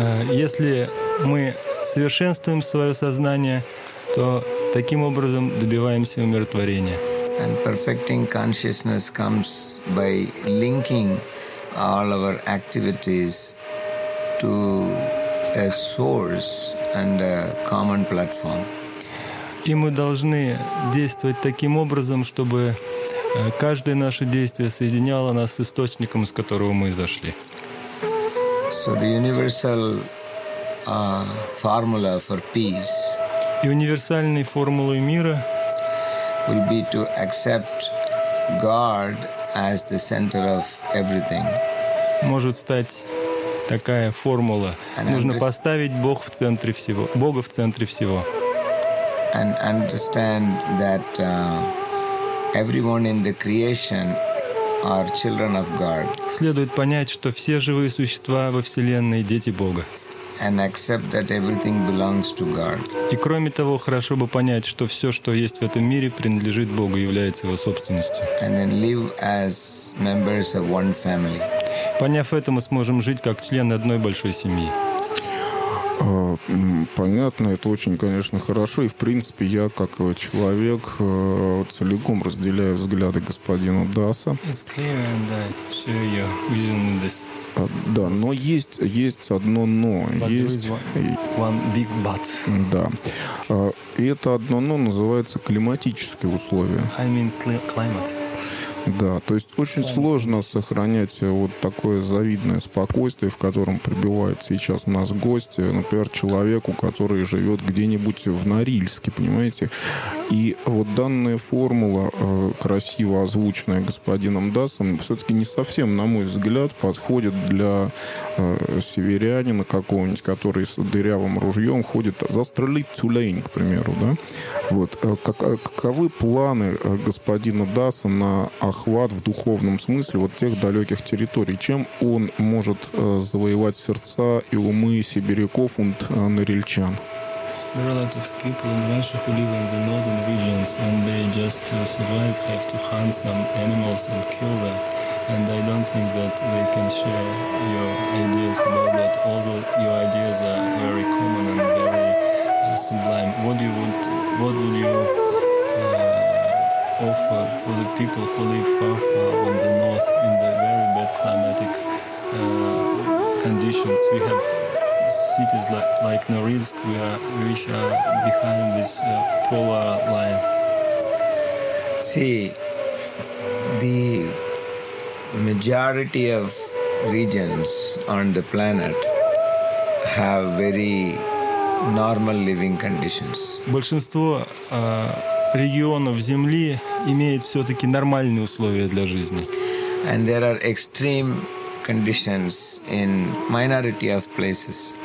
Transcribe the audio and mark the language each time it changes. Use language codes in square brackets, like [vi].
[ru] Если мы совершенствуем свое сознание, то таким образом добиваемся умиротворения. [en] And perfecting consciousness comes by linking all our activities to a source and a common platform. [ru] И мы должны действовать таким образом, чтобы каждое наше действие соединяло нас с источником, из которого мы зашли. [en] So the universal formula for peace. [ru] И универсальной формулой мира [en] will be to accept God as the center of everything. [ru] Может стать такая формула. Нужно поставить Бога в центре всего. Бога в центре всего. [en] And understand that everyone in the creation are children of God. [ru] Следует понять, что все живые существа во вселенной дети Бога. [en] and accept that everything belongs to God. [ru] И кроме того, хорошо бы понять, что все, что есть в этом мире, принадлежит Богу, является его собственностью. [en] And then live as members of one family. [ru] Поняв это, мы сможем жить как члены одной большой семьи. Понятно, это очень, конечно, хорошо. И, в принципе, я, как человек, целиком разделяю взгляды господина Даса. [en] It's clear, and [ru] все ее [en] vision in this. [ru] Да, но есть одно «но». [en] But [ru] есть [en] one big but. [ru] Да. И это одно «но» называется климатические условия. [en] I mean climate. [ru] Да, то есть очень climate. Сложно сохранять вот такое завидное спокойствие, в котором пребывает сейчас у нас гость, например, человеку, который живет где-нибудь в Норильске, понимаете? И вот данная формула, красиво озвученная господином Дасом, все-таки не совсем, на мой взгляд, подходит для северянина какого-нибудь, который с дырявым ружьем ходит застрелить тюлень, к примеру, да? Вот. Каковы планы господина Даса на охват в духовном смысле вот тех далеких территорий? Чем он может завоевать сердца и умы сибиряков и норильчан? [en] There are a lot of people in Russia who live in the northern regions, and they just to survive have to hunt some animals and kill them. And I don't think that they can share your ideas about that, although your ideas are very common and very sublime. What would you offer for the people who live far in the north in the very bad climatic conditions we have? Cities like Norilsk, which are behind this polar line. See, the majority of regions on the planet have very normal living conditions. [ru] Большинство регионов Земли имеет все-таки нормальные условия для жизни. [en] And there are extreme conditions in minority of places.